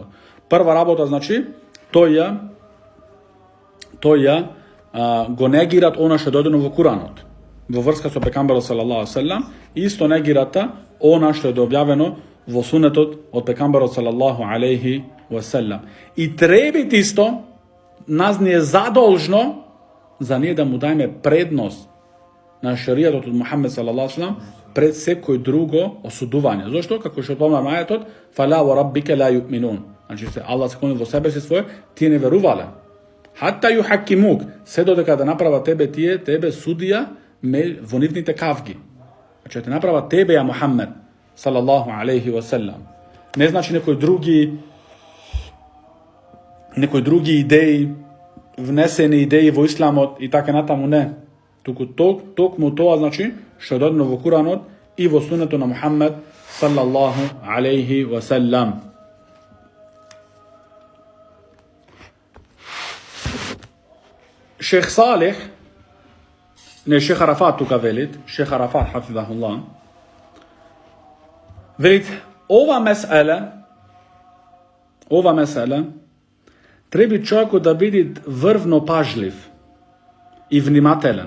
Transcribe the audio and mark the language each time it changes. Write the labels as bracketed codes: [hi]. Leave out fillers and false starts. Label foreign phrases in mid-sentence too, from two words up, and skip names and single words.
[mk] Прва работа, значи, тој ја го негират она што дојдено во Куранот, во врска со пекамберот [ar] صلى الله عليه سلم, [mk] и исто негирата она што е објавено во сунетот од пекамберот [ar] صلى الله عليه سلم. [mk] И требит исто, нас ни е задолжно за ние да му дајме предност на шеријатот од Мухамед [ar] صلى الله عليه سلم [mk] пред секој друго осудување. Зошто? Како што помна мајатот, [ar] فلا وربك لا يؤمنون. [mk] Значи се Аллах се клони во себе си свој, тие не верувале. [ar] حتى يحكموك, [mk] се додека да направа тебе судија во нивните кавги. Значи те направа тебе ја Мухамед [ar] صلى الله عليه وسلم. [mk] Не значи некои други идеи, внесени идеи во исламот и така натаму не. Туку токму тоа значи што е дадено во Куранот и во сунето на Мухамед [ar] صلى الله عليه وسلم. [mk] Шех Салих, не Шех Арафат тука велит, Шех Арафат хафизахуллах, велит ова месела треба човекот да биде врвно пажлив и внимателен.